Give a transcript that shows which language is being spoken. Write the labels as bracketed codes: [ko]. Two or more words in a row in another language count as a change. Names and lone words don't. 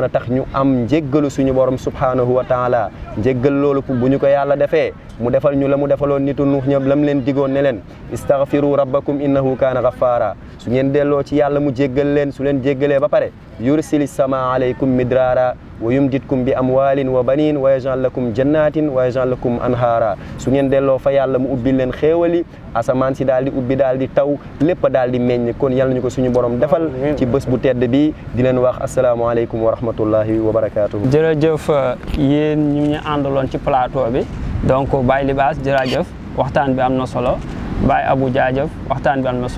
[wo] a tax ñu am njéggalu suñu borom [ar] سبحانه وتعالى [wo] njéggal loolu bu ñu ko yàlla defee mu defal ñu la mu defaloon nitu nuux ñëpp lam leen digoon ne leen [ar] استغفروا ربكم إنه كان غفارا [wo] su ngeen delloo ci yàlla mu jéggal leen su leen jéggalee ba pare [ar] يرسل السماء عليكم مدرارا ويمددكم بأموال وبنين ويجعل لكم جنات ويجعل لكم أنهارا [wo] su ngeen delloo fa yàlla mu ubbil leen xéewali asamaan si daal di ubbi daal di taw lépp daal di meññ kon yàlla ñu ko suñu borom defal ci bés bu tedd bi di leen wax [ar] السلام عليكم ورحمة الله وبركاته [wo] jërëjëf yéen ñu ñu àndaloon ci plateau bi donc Baye Libaas jërëjëf waxtaan bi am na solo Baye Abou jaajëf waxtaan bi am na